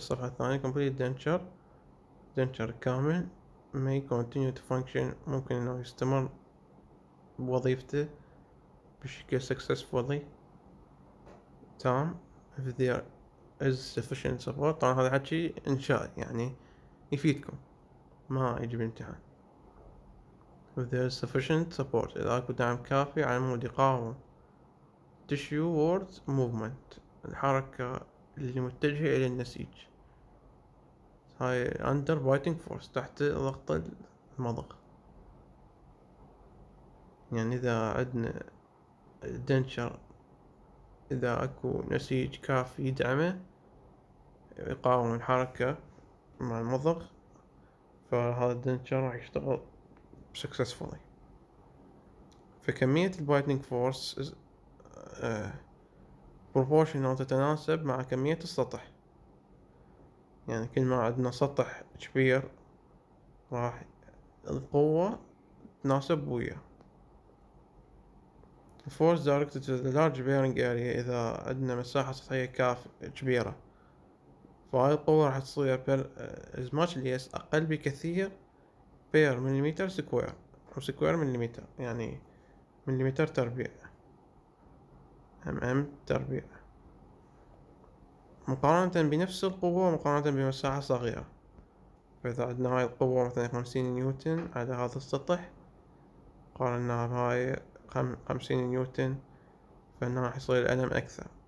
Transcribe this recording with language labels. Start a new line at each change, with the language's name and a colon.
English: الصفحة الثانية complete denture كامل may continue to function،
Arabic: ممكن انه يستمر بوظيفته بشكل
English: successfully تام if there is sufficient support.
Arabic: طبعا هذا حكي انشاء يعني يفيدكم، ما يجي بالامتحان.
English: if there is sufficient support،
Arabic: اذا اكو دعم كافي على مود يقاوم
English: tissue wards movement،
Arabic: الحركة اللي متجهة الى النسيج. هاي
English: under biting force،
Arabic: تحت ضغط المضغ. يعني إذا عندنا الدنشر إذا أكو نسيج كافي يدعمه يقاوم الحركة مع المضغ، فهذا الدنشر راح يشتغل successfully. فكمية البايتنج فورس proportional تتناسب مع كمية السطح. يعني كل ما عندنا سطح كبير راح القوة تناسب وياه.
English: force directed to the large bearing area،
Arabic: إذا عندنا مساحة سطحية كبيرة، فهاي القوة راح
English: تصير as much less
Arabic: أقل بكثير
English: per millimeter square،
Arabic: سكوير مليمتر، يعني مليمتر تربيع، تربيع، مقارنة بنفس القوة مقارنة بمساحة صغيرة. فإذا عندنا هاي القوة مثلا 50 نيوتن على هذا السطح، قارناها بهاي 50 نيوتن، فإنه راح يصير الألم أكثر.